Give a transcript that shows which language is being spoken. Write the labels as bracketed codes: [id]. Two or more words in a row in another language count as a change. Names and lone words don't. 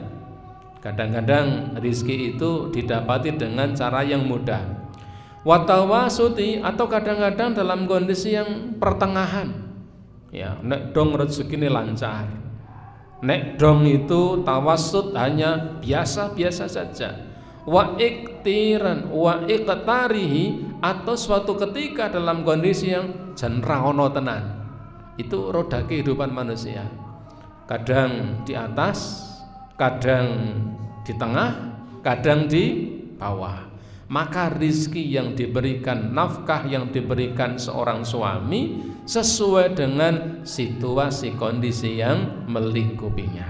[id] Kadang-kadang rizki itu didapati dengan cara yang mudah, watawasuti, atau kadang-kadang dalam kondisi yang pertengahan. Ya, nek dong rezeki ini lancar, nek dong itu tawasut hanya biasa-biasa saja. [ar] واقتران واقتراحه, [id] atau suatu ketika dalam kondisi yang [jv] jan ra ono tenan. [id] Itu roda kehidupan manusia, kadang di atas, kadang di tengah, kadang di bawah. Maka rizki yang diberikan, nafkah yang diberikan seorang suami sesuai dengan situasi kondisi yang melingkupinya.